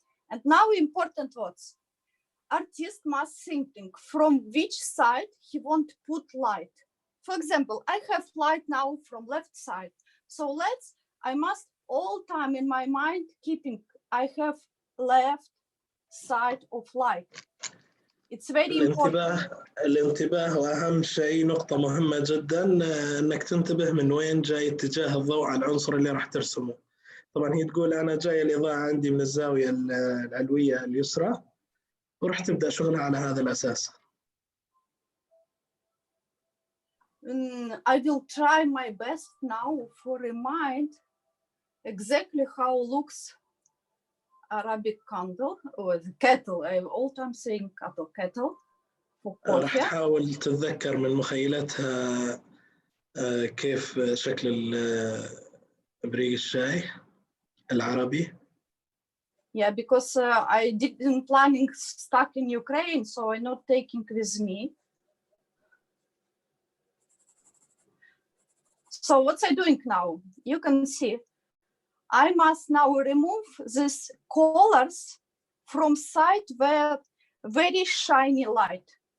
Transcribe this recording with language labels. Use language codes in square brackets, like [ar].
[en] And now important words. Artist must thinking from which side he want to put light. For example, I have light now from left side. So I must all time in my mind keeping, I have left side of light. It's very important. [ar] الانتباه وأهم شيء، نقطة مهمة جدا أنك تنتبه من وين جاي اتجاه الضوء على العنصر اللي راح ترسمه. طبعا هي تقول أنا جاي الإضاءة عندي من الزاوية العلوية اليسرى وراح تبدأ شغلها على هذا الأساس. [en] I will try my best now for remind exactly how looks Arabic candle or the kettle. I'm all time saying kettle for coffee. [ar] راح تحاول تتذكر من مخيلتها كيف شكل إبريق الشاي العربي. [en] Yeah, because I didn't planning stuck in Ukraine, so I'm not taking with me. So what's I doing now? You can see, I must now remove these colors from side where very shiny light.